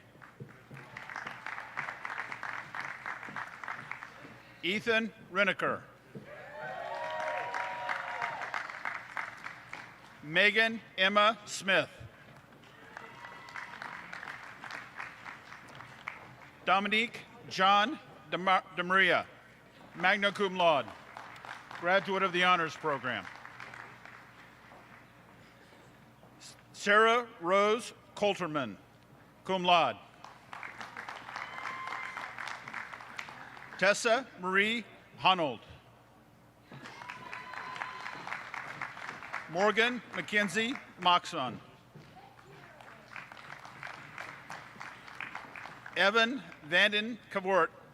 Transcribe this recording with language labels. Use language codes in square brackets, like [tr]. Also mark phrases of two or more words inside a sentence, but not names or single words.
[en] Ethan Reneker. Megan Emma Smith. Dominique John DeMaria, [la] magna cum laude, [en] graduate of the Honors Program. Sarah Rose Coulterman, [la] cum laude. [en] Tessa Marie Honold. Morgan Mackenzie Moxon. Evan Vanden Cavort.